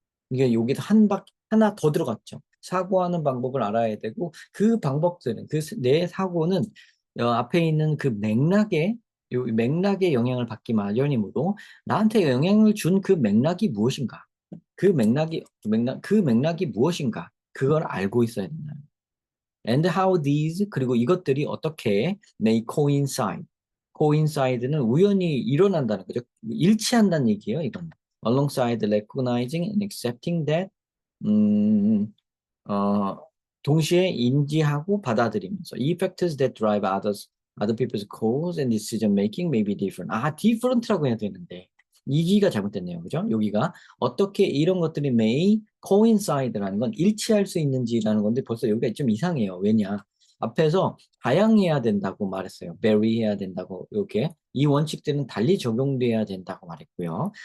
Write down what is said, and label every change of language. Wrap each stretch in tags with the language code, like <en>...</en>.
<ko>이게 여기서 하나 더 들어갔죠. 사고하는 방법을 알아야 되고, 그 방법들은, 내 사고는 앞에 있는 그 맥락에 영향을 받기 마련이므로, 나한테 영향을 준 그 맥락이 무엇인가? 그 맥락이 무엇인가? 그걸 알고 있어야 된다.</ko> <en>And how these</en> <ko>그리고 이것들이 어떻게</ko> <en>may coincide.</en> <ko>coincide는 우연히 일어난다는 거죠. 일치한다는 얘기예요, 이건.</ko> <en>alongside recognizing and accepting that</en> <ko>음, 어, 동시에 인지하고 받아들이면서 이</ko> <en>factors that drive other people's cause and decision making may be different.</en> <ko>different라고 해야 되는데 이기가 잘못됐네요. 그죠? 여기가 어떻게 이런 것들이</ko> <en>may coincide</en> <ko>라는 건 일치할 수 있는지라는 건데 벌써 여기가 좀 이상해요. 왜냐? 앞에서 다양해야 된다고 말했어요. vary 해야 된다고 이렇게 이 원칙들은 달리 적용돼야 된다고 말했고요.</ko>